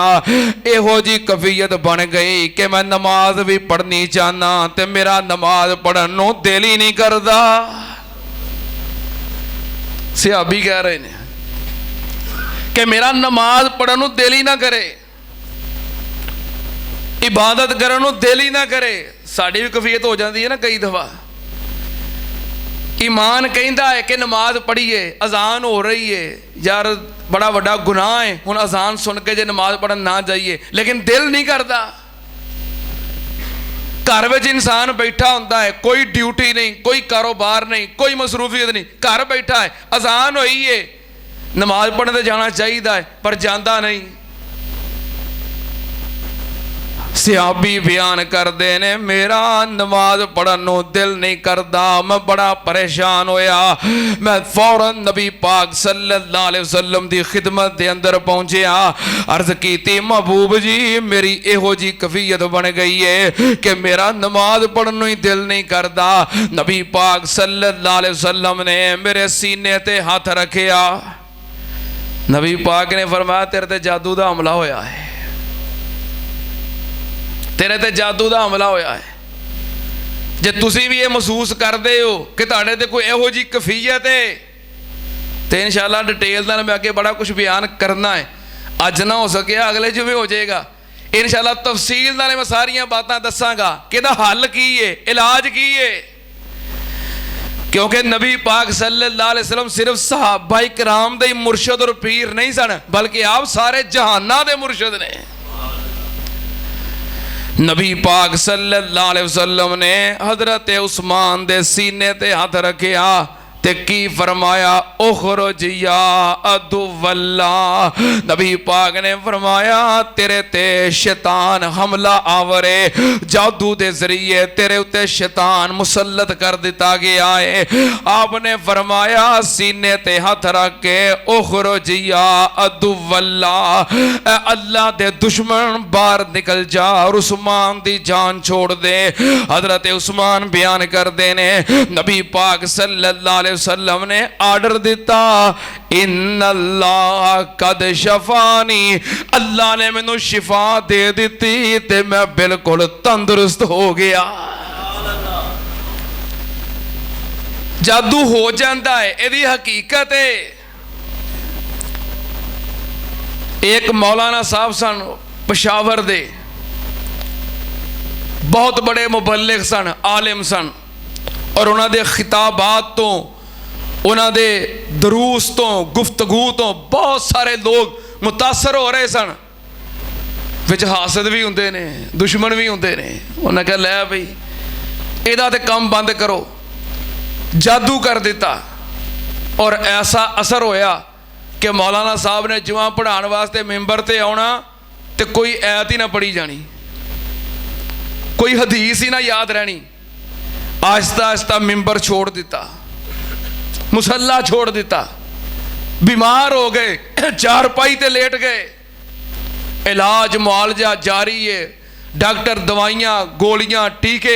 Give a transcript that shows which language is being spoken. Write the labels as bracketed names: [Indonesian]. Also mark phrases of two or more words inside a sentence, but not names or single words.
[Punjabi] ایہو جی کیفیت بن گئی کہ میں نماز بھی پڑھنی چاہنا تے میرا نماز پڑھن نوں دل ہی نہیں کردا. صحابی کہہ رہے ہیں کہ میرا نماز پڑھن نوں دل ہی نہ کرے، عبادت کرن نوں دل ہی نہ کرے. ساڈی بھی کیفیت ہو جاتی ہے نا کئی دفعہ۔ ایمان کہتا ہے کہ نماز پڑھیے، اذان ہو رہی ہے، یار بڑا وڈا گناہ ہے ہن اذان سن کے جے نماز پڑھن نہ جائیے، لیکن دل نہیں کرتا. [Urdu] گھر میں انسان بیٹھا ہوتا ہے، کوئی ڈیوٹی نہیں، کوئی کاروبار نہیں، کوئی مصروفیت نہیں، گھر بیٹھا ہے، اذان ہوئی ہے، نماز پڑھنے تو جانا چاہیے پر جاتا نہیں. [Punjabi] صحابی بیان کرتے نے میرا نماز پڑھن نوں دل نہیں کرتا، میں بڑا پریشان ہویا. میں فوراً نبی پاک [Arabic] صلی اللہ علیہ وسلم [Punjabi] دی خدمت دے اندر پہنچیا، عرض کیتی محبوب جی میری ایہو جی کیفیت بن گئی ہے کہ میرا نماز پڑھن نوں ہی دل نہیں کرتا. نبی پاک [Arabic] صلی اللہ علیہ وسلم [Punjabi] نے میرے سینے تے ہاتھ رکھیا. نبی پاک نے فرمایا تیرے تے جادو دا حملہ ہویا ہے، تیرے تے جادو کا حملہ ہویا ہے. جے تسی بھی یہ محسوس کرتے ہو کہ تہاڈے تے کوئی ایہو جی کیفیت ہے تو انشاءاللہ ڈیٹیل نال میں اگے بڑا کجھ بیان کرنا ہے. اج نہ ہو سکیا اگلے جمعے ہو جائے گا انشاءاللہ، تفصیل نال میں ساریاں باتاں دساں گا کہ ایہدا حل کی ہے، علاج کی ہے. کیونکہ نبی پاک [Arabic] صلی اللہ علیہ وسلم [Punjabi] صرف صحابہ کرام دے مرشد اور پیر نہیں سن، بلکہ آپ سارے جہاناں دے مرشد نے. نبی پاک [Arabic] صلی اللہ علیہ وسلم [Punjabi] نے حضرت عثمان دے سینے تے ہاتھ رکھیا تے کی فرمایا [Arabic] اخرج یا عدو اللہ. [Punjabi] نبی پاک نے فرمایا تیرے تے شیطان حملہ آورے، جادو دے ذریعے تیرے اتے شیطان مسلط کر دتا گیا ہے. آپ نے فرمایا سینے تے ہاتھ رکھ کے [Arabic] اخرج یا عدو اللہ, [Punjabi] اللہ دے دشمن باہر نکل جا اور عثمان دی جان چھوڑ دے. حضرت عثمان بیان کرتے نے نبی پاک [Arabic] صلی اللہ علیہ وسلم [Punjabi] نے آرڈر دتا [Arabic] إن اللہ قد شفانی, [Punjabi] اللہ نے مینوں شفا دے دی تے میں بالکل تندرست ہو گیا. [Urdu] جادو ہو جاتا ہے، یدی حقیقت ہے. [Punjabi] ایک مولانا صاحب سن پشاور دے، بہت بڑے مبلغ سن، عالم سن، اور انہوں نے خطابات تو انہوں نے دروس تو گفتگو تو بہت سارے لوگ متاثر ہو رہے سن. وچ حاسد بھی ہوندے نے، دشمن بھی ہوندے نے. انہیں کہا لے بئی ایہدا تے کام بند کرو، جادو کر دتا. اور ایسا اثر ہویا کہ مولانا صاحب نے جمعہ پڑھانے واسطے منبر تے آنا تو کوئی آیت ہی نہ پڑھی جانی، کوئی حدیث ہی نہ یاد رہنی. آہستہ آہستہ منبر چھوڑ دتا، مصلیٰ چھوڑ دتا، بیمار ہو گئے، چارپائی تے لیٹ گئے. [Urdu] علاج معالجہ جاری ہے، ڈاکٹر دوائیاں گولیاں ٹیکے.